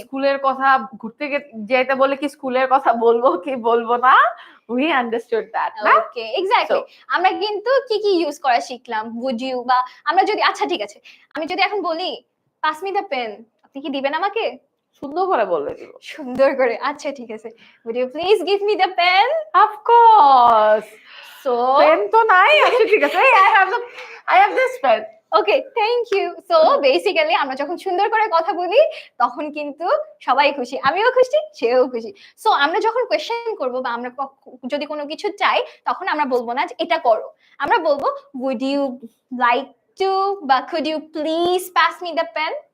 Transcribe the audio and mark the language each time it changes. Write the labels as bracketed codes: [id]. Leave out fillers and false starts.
[bn] স্কুলের কথা, ঘুরতে যেতে বলে কি স্কুলের কথা বলবো কি বলবো না, [en] we understood that [bn] না? [en] Okay, exactly. [bn] আমরা কিন্তু কি কি ইউজ করা শিখলাম, [en] would you, [bn] বা আমরা যদি, আচ্ছা ঠিক আছে, আমি যদি এখন বলি [en] pass me the pen, [bn] আপনি কি দিবেন আমাকে? সুন্দর করে বলে দিব। সুন্দর করে, আচ্ছা ঠিক আছে, [en] would you please give me the pen? Of course. So [bn] pen তো নাই, আচ্ছা ঠিক আছে, [en] I have this pen. Okay, thank you. [bn] So basically আমরা যখন সুন্দর করে কথা বলি তখন কিন্তু সবাই খুশি, আমিও খুশি, সেও খুশি। সো আমরা যখন কোয়েশ্চেন করব বা আমরা যদি কোনো কিছু চাই, তখন আমরা বলবো না যে এটা করো, আমরা বলবো [en] would you like to, [bn] বা [en] could you please pass me the pen?